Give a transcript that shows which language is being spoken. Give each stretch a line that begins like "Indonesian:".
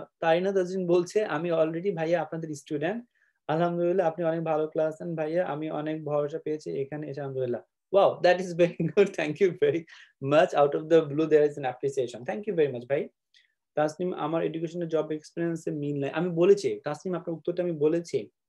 Bangla: তাইনা তাজিম বলছে আমি অলরেডি ভাইয়া আপনাদের স্টুডেন্ট, আলহামদুলিল্লাহ আপনি অনেক ভালো ক্লাস দেন ভাইয়া, আমি অনেক ভরসা পেয়েছি এখানে এসে আলহামদুলিল্লাহ।
English: Wow, that is very good. Thank you very much. Out of the blue, there is an appreciation. Thank you very much, ভাই।
Bangla: তাসনিম আমার এডুকেশনের জব এক্সপিরিয়েন্সে মিল নাই। আমি বলেছি তাসনিম আপনার উত্তরটা আমি বলেছি।